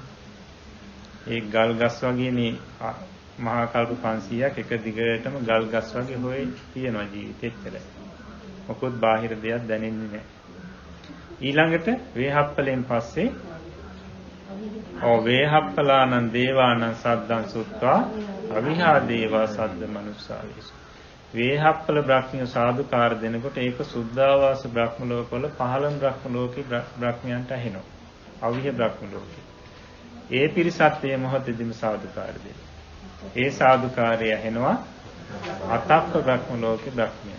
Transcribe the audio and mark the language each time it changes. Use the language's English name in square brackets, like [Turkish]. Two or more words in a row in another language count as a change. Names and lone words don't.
[Sinhala] ඒ ගල් ගස් වගේ මේ මහා කල්ප 500ක් එක දිගටම ගල් ගස් වගේ හොයේ තියෙනවා ජීවිතේට. මොකොත් බාහිර දෙයක් දැනෙන්නේ නැහැ. ඊළඟට වේහප්පලෙන් පස්සේ [Pali] වේහප්පලානං දේවානං සද්දං සුත්වා අවිහා දේවා සද්ද මනුස්සාවිස. [Sinhala] වේහප්පල බ්‍රහ්මිය සාදුකාර දෙනකොට ඒක සුද්ධාවාස බ්‍රහ්ම ලෝකවල 15 බ්‍රහ්ම ලෝකේ බ්‍රහ්මයන්ට ඇහෙනවා. අවිහ බ්‍රහ්ම ලෝකේ. ඒ පිරිසත් මේ මොහොතේදීම සාදුකාර දෙනවා. ඒ සාදුකාරය ඇහෙනවා අතප්ප බ්‍රහ්ම ලෝකේ බ්‍රහ්මයන්ට.